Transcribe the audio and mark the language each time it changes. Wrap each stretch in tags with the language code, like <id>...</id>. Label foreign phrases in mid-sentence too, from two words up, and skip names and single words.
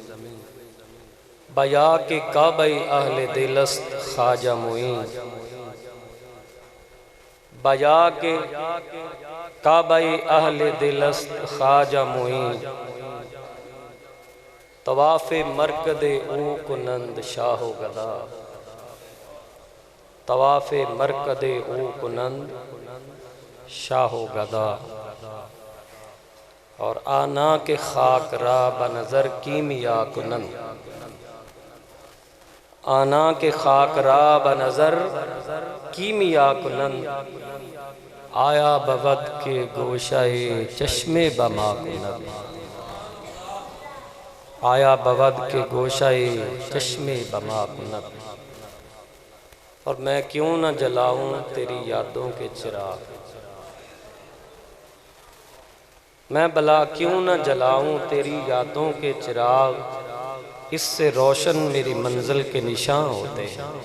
<fa>بیا کے کعبہ اہل دلست خواجہ معین بیا کے کعبہ اہل دلست خواجہ معین طواف مرکد او کنند شاہ و گدا طواف مرکد او کنند شاہ و گدا اور آنا کے خاک را بنظر کیمیا کنند آنا کے خاک را بنظر کیمیا کنند آیا بود کے گوشہ چشم بما کنند آیا بود کے گوشہ چشم بما کنند</fa> <ur>اور میں کیوں نہ جلاؤں تیری یادوں کے چراغ میں بلا کیوں نہ جلاؤں تیری یادوں کے چراغ، اس سے روشن میری منزل کے نشاں ہوتے ہیں۔</ur>